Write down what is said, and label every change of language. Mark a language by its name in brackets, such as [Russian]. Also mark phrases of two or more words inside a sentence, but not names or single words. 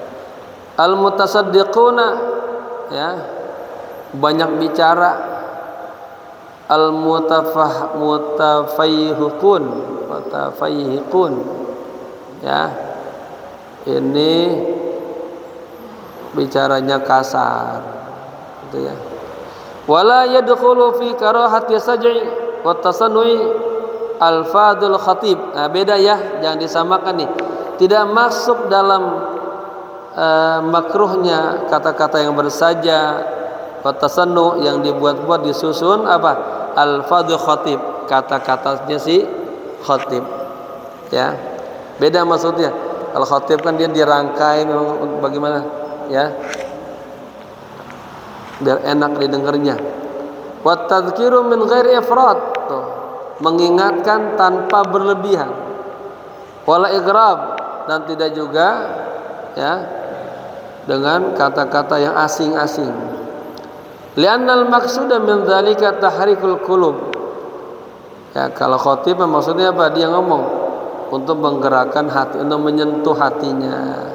[Indonesian] Al-mutasaddiquna, ya, banyak bicara. Mutafayhiqun, ya, ini bicaranya kasar, gitu ya. [Arabic] ولا يدخل في كراهة السجع وتصنع ألفاظ الخطيب. [Indonesian] Nah, beda ya, jangan disamakan nih. Tidak masuk dalam makruhnya kata-kata yang bersaja, [Arabic] وتصنع [Indonesian] yang dibuat-buat disusun [Arabic] ألفاظ الخطيب, [Indonesian] kata-katanya si khatib, ya. Beda maksudnya. Kalau khatib kan dia dirangkai memang bagaimana, ya, biar enak didengarnya. [Arabic] وتذكير من غير إفراط, [Indonesian] mengingatkan tanpa berlebihan. [Arabic] ولا إغراب, [Indonesian] dan tidak juga, ya, dengan kata-kata yang asing-asing. [Arabic] لأن المقصود من ذلك تحريك القلوب. [Indonesian] Ya, kalau khatib maksudnya apa? Dia ngomong untuk menggerakkan hati, untuk menyentuh hatinya.